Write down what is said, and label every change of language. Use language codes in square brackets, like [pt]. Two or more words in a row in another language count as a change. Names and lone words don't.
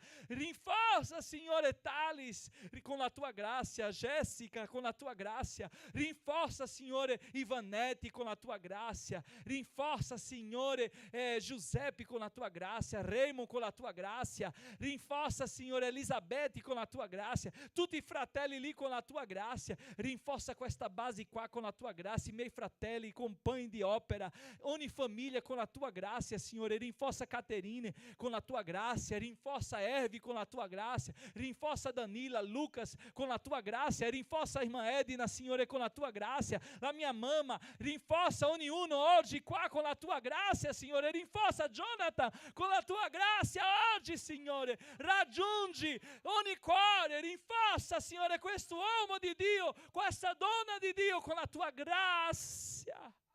[pt] Rinforça, Signore, Thales com a tua graça. Jéssica com a tua graça. Rinforça, Signore, Ivanete com a tua graça. Rinforça, Signore, Giuseppe com a tua graça. Raymond com a tua graça. Rinforça, Signore, Elisabeth com a tua graça. [it] Tutti i fratelli lì con [pt] a tua graça. [it] Rinforça questa base qua con [pt] a tua graça. [it] I miei fratelli, compagni di opera. Ogni famiglia con [pt] a tua graça, [it] Signore. [pt] Rinforça Caterine con a tua graça. Rinforça Ervi con a tua graça. Rinforça Danila, Lucas com a tua graça. Rinforça a irmã Edna, [it] Signore, con [pt] a tua graça. [it] La mia mamma. Rinforça ognuno oggi qua con [pt] a tua graça, [it] Signore. Rinforça Jonathan con la tua graça oggi, Signore. Raggiungi ogni cuore, rinforza, Signore, questo uomo di Dio, questa donna di Dio con la tua grazia.